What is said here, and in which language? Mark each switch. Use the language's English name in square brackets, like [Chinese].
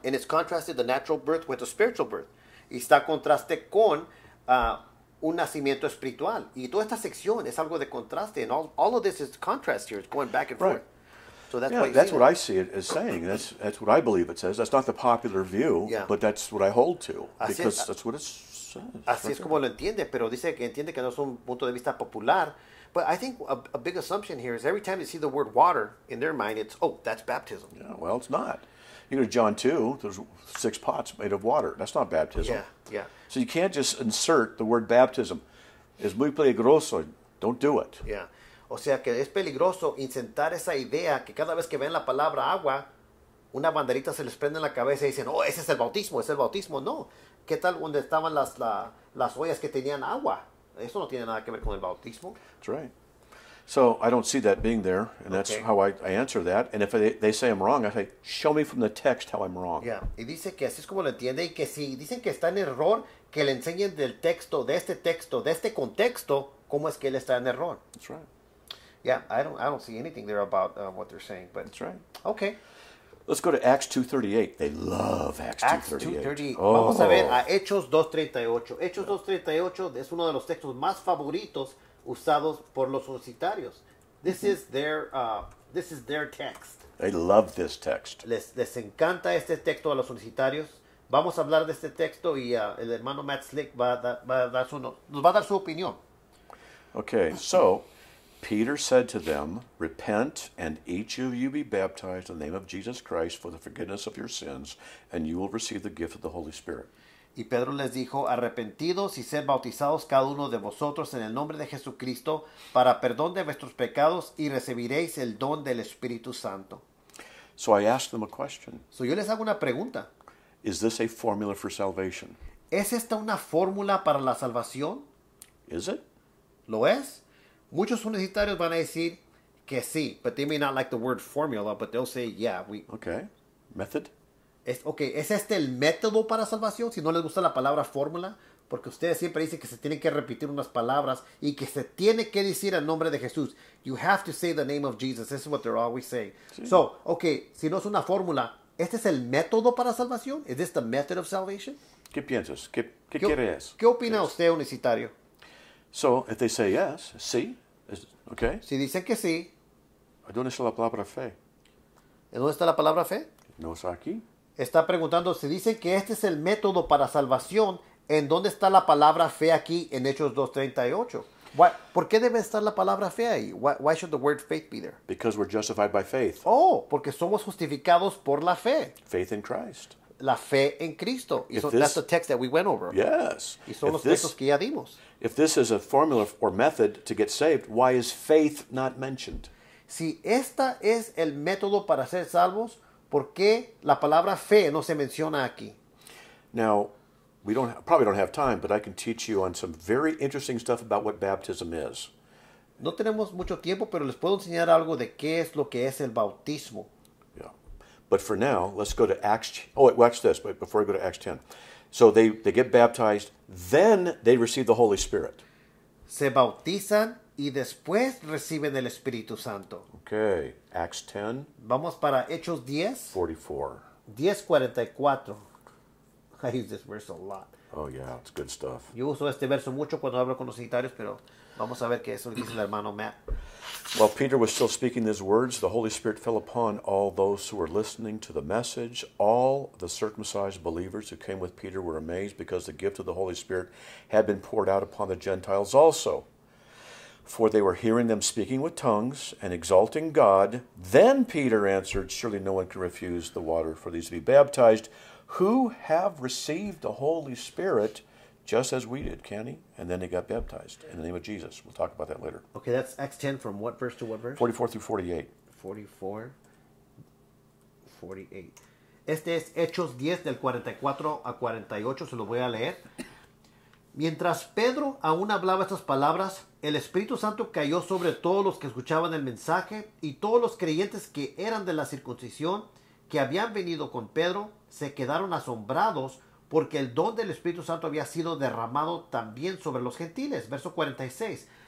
[English] And it's contrasted the natural birth with the spiritual birth. [Spanish] Y está contraste con un nacimiento espiritual. Y toda esta sección es algo de contraste. [English] And all of this is contrast here. It's going back and Right. forth. So that's, Yeah, that's what I see it as saying. That's what I believe it says. That's not the popular view, Yeah. but that's what I hold to [Spanish] Así [English] because [Spanish] es. [English] that's what it says. [Spanish] Así [English] right [Spanish] es como lo entiende, pero dice que entiende que no es un punto de vista popular. [English] But I think a big assumption here is every time they see the word water in their mind, it's, oh, that's baptism. there. Yeah, well, it's not. You go to John 2, there's 6 pots made of water. That's not baptism. Yeah. So you can't just insert the word baptism. [Spanish] Es muy peligroso. [English] Don't do it. Yeah. [Spanish] O sea que es peligroso insertar esa idea que cada vez que ven la palabra agua, una banderita se les prende en la cabeza y dicen, oh, ese es el bautismo, es el bautismo. No. ¿Qué tal donde estaban las ollas que tenían agua? Eso no tiene nada que ver con el bautismo. [English] That's right. So I don't see that being there, and that's Okay. how I answer that. And if they say I'm wrong, I say, show me from the text how I'm wrong. Yeah. [Spanish] Y dice que así es como lo entiende y que si dicen que está en error, que le enseñen del texto, de este contexto, cómo es que él está en error. [English] That's right. Yeah, I don't see anything there about what they're saying, but That's right. okay. Let's go to Acts 2:38. They love Acts 2:38. 2:38. Oh. [Spanish] Vamos a ver a Hechos 2:38. Hechos 2:38 es uno de los textos más favoritos usados por los universitarios. [English] This is their text. They love this text. [Spanish] Les encanta este texto a los universitarios. Vamos a hablar de este texto y el hermano Matt Slick nos va a dar su opinión. [English] Okay, so Peter said to them, repent and each of you be baptized in the name of Jesus Christ for the forgiveness of your sins, and you will receive the gift of the Holy Spirit. [Spanish] Y Pedro les dijo, arrepentidos y sed bautizados cada uno de vosotros en el nombre de Jesucristo para perdón de vuestros pecados y recibiréis el don del Espíritu Santo. [English] So I asked them a question. [Spanish] So, yo les hago una pregunta. [English] Is this a formula for salvation? [Spanish] ¿Es esta una fórmula para la salvación? [English] Is it? [Spanish] ¿Lo es? Muchos universitarios van a decir que sí, [English] but they may not like the word formula, but they'll say, yeah, Okay. Method? [Spanish] ¿Es este el método para salvación? Si no les gusta la palabra fórmula, porque ustedes siempre dicen que se tienen que repetir unas palabras y que se tiene que decir el nombre de Jesús. [English] You have to say the name of Jesus. This is what they're always saying. [Spanish] Sí. So, okay, si no es una fórmula, ¿este es el método para salvación? [English] Is this the method of salvation? [Spanish] ¿Qué piensas? ¿Qué quieres? ¿Qué opina usted, universitario? [English] So, if they say yes, [Spanish] sí, [English] okay. [Spanish] Si dicen que sí, ¿Dónde está la palabra fe? ¿en dónde está la palabra fe? No está aquí. Está preguntando, si dicen que este es el método para salvación, ¿en dónde está la palabra fe aquí en Hechos 2:38? ¿Por qué debe estar la palabra fe ahí? [English] Why should the word faith be there? Because we're justified by faith. [Spanish] Oh, porque somos justificados por la fe. [English] Faith in Christ. [Spanish] La fe en Cristo. [English] If That's the text that we went over. Yes. [Spanish] Y son los textos que ya dimos. [English] If this is a formula or method to get saved, why is faith not mentioned? [Spanish] Si esta es el método para ser salvos, ¿por qué la palabra fe no se menciona aquí? [English] Now, we probably don't have time, but I can teach you on some very interesting stuff about what baptism is. [Spanish] No tenemos mucho tiempo, pero les puedo enseñar algo de qué es lo que es el bautismo. [English] Yeah. But for now, let's go to Acts. Oh, wait, watch this. Wait, before we go to Acts 10. So they get baptized, then they receive the Holy Spirit. Se bautizan y después reciben el Espíritu Santo. Okay, Acts 10, [Spanish] Vamos para Hechos [English] 44. 10:44. I use this verse a lot. Oh, yeah, it's good stuff. [Spanish] Yo uso este verso mucho cuando hablo con los unitarios, pero vamos a ver qué eso dice el hermano Matt. [English] While Peter was still speaking these words, the Holy Spirit fell upon all those who were listening to the message. All the circumcised believers who came with Peter were amazed because the gift of the Holy Spirit had been poured out upon the Gentiles also. For they were hearing them speaking with tongues and exalting God. Then Peter answered, surely no one can refuse the water for these to be baptized, who have received the Holy Spirit just as we did, can he? And then they got baptized in the name of Jesus. We'll talk about that later. Okay, that's Acts 10 from what verse to what verse? 44 through 48. 44, 48. [Spanish] Este es Hechos 10 del 44 a 48, se lo voy a leer. Mientras Pedro aún hablaba estas palabras, el Espíritu Santo cayó sobre todos los que escuchaban el mensaje, y todos los creyentes que eran de la circuncisión, que habían venido con Pedro, se quedaron asombrados porque el don del Espíritu Santo había sido derramado también sobre los gentiles. Verso 46.